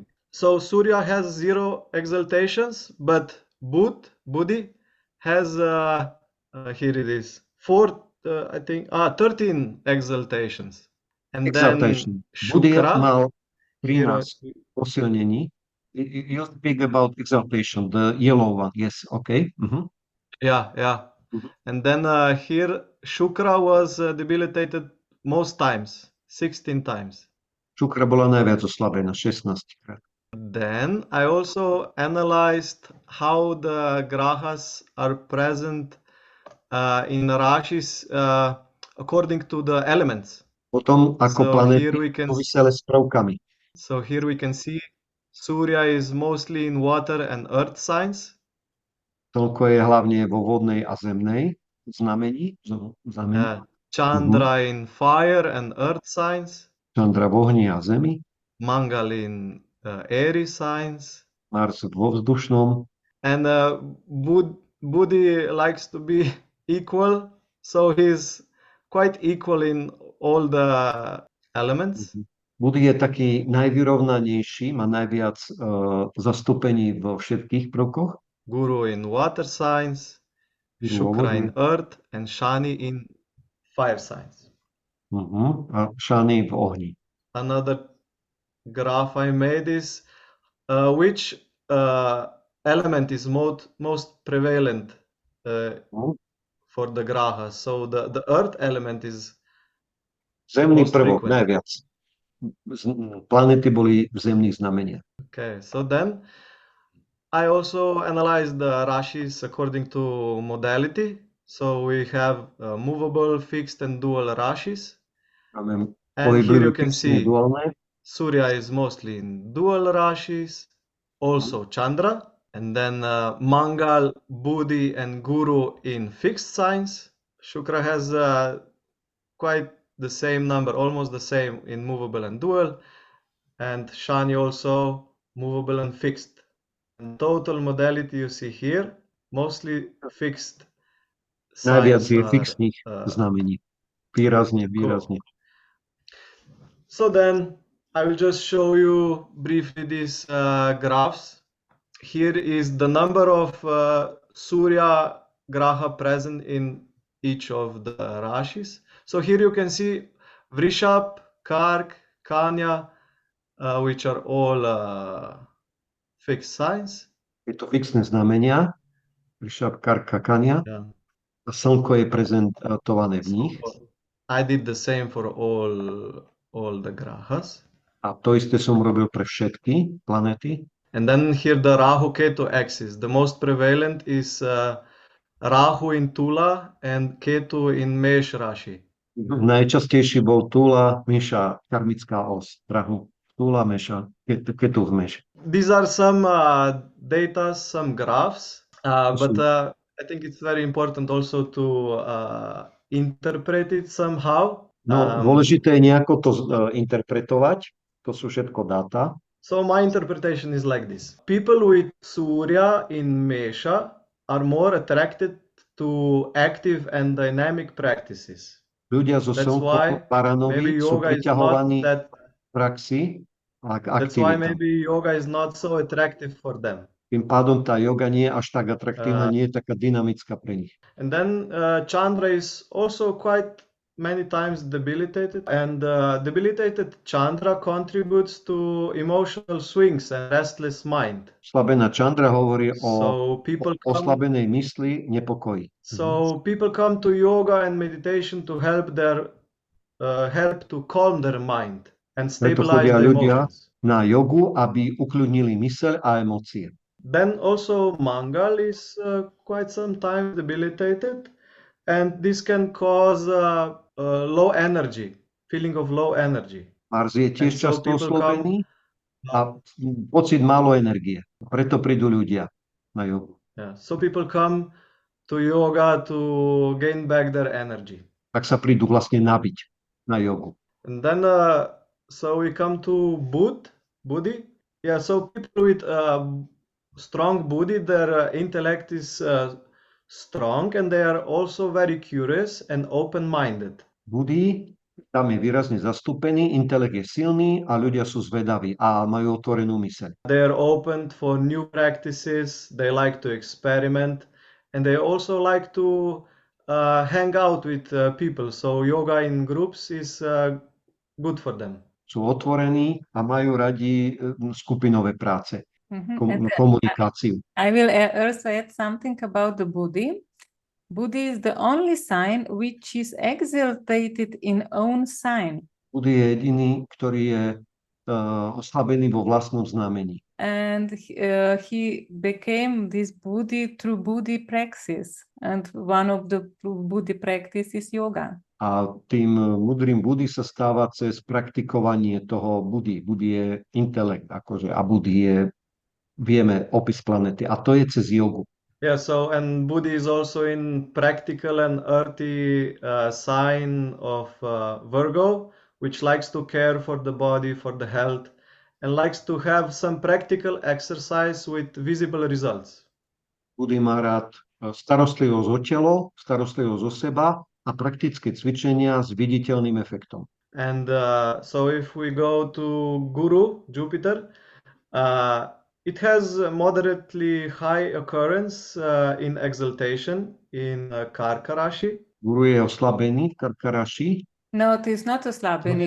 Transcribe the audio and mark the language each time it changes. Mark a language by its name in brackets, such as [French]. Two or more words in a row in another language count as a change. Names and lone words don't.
[English] So Surya has 0 exaltations, but Buddhi has here it is 13 exaltations. And Exaltation. then Buddha Shukra, [Slovak] mal [English] here [Slovak] 13 posilnení. [English] You speak about exaltation, the yellow one. Yes, okay. yeah. Mhm. And then here Shukra was debilitated most times, 16 times. [Slovak] Šukra bola najviac oslabená, 16 krát. [English] Then I also analyzed how the grahas are present in Rashis according to the elements. [Slovak] Potom, ako [English] So [Slovak] planéty [English] here we can [Slovak] súvisele s prvkami. [English] So here we can see Surya is mostly in water and earth signs. [Slovak] Toľko je hlavne vo vodnej a zemnej znamení. [English] Chandra in fire and earth signs. [Slovak] Čandra v ohni a zemi. [English] Mangal in airy signs. [Slovak] Mars vo vzdušnom. [English] And Buddhi likes to be equal, so he's quite equal in all the elements. [Slovak] Buddhi je taký najvyrovnanejší, má najviac zastúpení vo všetkých prvkoch. [English] Guru in water signs, Shukra in earth, and Shani in fire signs. [Slovak] A Shani v ohni. [English] Another graph I made is which element is most prevalent for the grahas. So the earth element is [Slovak] Zemný [English] most [Slovak] prvok [English] frequent. [Slovak] najviac. Planety boli v zemných znameniach. [English] Okay, so then I also analyzed the rashis according to modality. So we have movable, fixed, and dual rashis. [Slovak] Máme [English] And here you [Slovak] Pohyblivé [English] can [Slovak] fixné, [English] see [Slovak] duálne. [English] Surya is mostly in dual rashis, also Chandra, and then Mangal, Buddhi, and Guru in fixed signs. Shukra has quite the same number, almost the same in movable and dual, and Shani also movable and fixed. And total modality you see here, mostly fixed [Slovak] Najviac [English] signs [Slovak] je [English] are, [Slovak] fixných znamení. Výrazne. [English] cool. So then I will just show you briefly these graphs. Here is the number of Surya Graha present in each of the Rashis. So here you can see Vrishab, Kark, Kanya, which are all fixed signs. [Slovak] Je to fixné znamenia. Vrishab, Karka, Kania. [English] Yeah. [Slovak] A slnko je prezentované v nich. [English] So I did the same for all the Grahas. [Slovak] A to isté som robil pre všetky planéty. [English] And then here the Rahu Ketu axis. The most prevalent is Rahu in Tula and Ketu in Mesh Rashi. [Slovak] Najčastejší bol Tula, Meša, karmická os. Rahu, Tula, Meša, Ketu v Meši. [English] These are some data, some graphs, but I think it's very important also to interpret it somehow. [Slovak] No, dôležité je nejako to interpretovať. To sú všetko dáta. [English] So my interpretation is like this. People with Surya in Mesha are more attracted to active and dynamic practices. [Slovak] Ľudia so slnkom Baranovi sú priťahovaní k praxi a k [English] That's why [Slovak] aktivitám. [English] maybe yoga is not so attractive for them. [Slovak] Tým pádom tá yoga nie je až tak atraktívna, nie je taká dynamická pre nich. [English] And then Chandra is also quite many times debilitated, and debilitated Chandra contributes to emotional swings and restless mind. [Slovak] Oslabená Chandra hovorí o [English] So [Slovak] oslabenej mysli, nepokoji. [English] So people come to yoga and meditation to help to calm their mind and [Slovak] Preto [English] stabilize [Slovak] chodia [English] the [Slovak] ľudia [English] emotions. [Slovak] na jogu, aby ukľudnili myseľ a emócie. [English] Then also Mangal is quite sometimes debilitated, and this can cause low energy, feeling of low energy. [Slovak] Mars je tiež [English] And so [Slovak] často [English] people [Slovak] oslobený a pocit málo energie. Preto prídu ľudia na jogu. [English] So people come to yoga to gain back their energy. [Slovak] Tak sa prídu vlastne nabiť na jogu. [English] And then so we come to Buddhi. Yeah, so people with strong Buddhi, their intellect is strong, and they are also very curious and open-minded. [Slovak] Buddhi, tam je výrazne zastúpený, intelekt je silný a ľudia sú zvedaví a majú otvorenú myseľ. [English] They are open for new practices, they like to experiment, and they also like to hang out with people. So yoga in groups is good for them. [Slovak] Sú otvorení a majú radi skupinové práce, komunikáciu. [English] I will also add something about the Buddhi. Buddhi is the only sign which is exaltated in own sign. [Slovak] Buddhi je jediný, ktorý je oslabený vo vlastnom znamení. [English] And he became this Buddhi through Buddhi praxis. And one of the Buddhi practice is yoga. [Slovak] A tým mudrým Buddhi sa stáva cez praktikovanie toho Buddhi. Buddhi je intelekt, akože, a Buddhi je, vieme, opis planety. A to je cez jogu. [English] Yeah, so and Buddhi is also in practical and earthy sign of Virgo, which likes to care for the body, for the health, and likes to have some practical exercise with visible results. [Slovak] Buddhi má rád starostlivosť o telo, starostlivosť o seba a praktické cvičenia s viditeľným efektom. [English] And so if we go to Guru, Jupiter, it has moderately high occurrence in exaltation in Karka Rashi. [Slovak] Guru je oslabený, Karka Rashi. [English] No, it is not oslabený.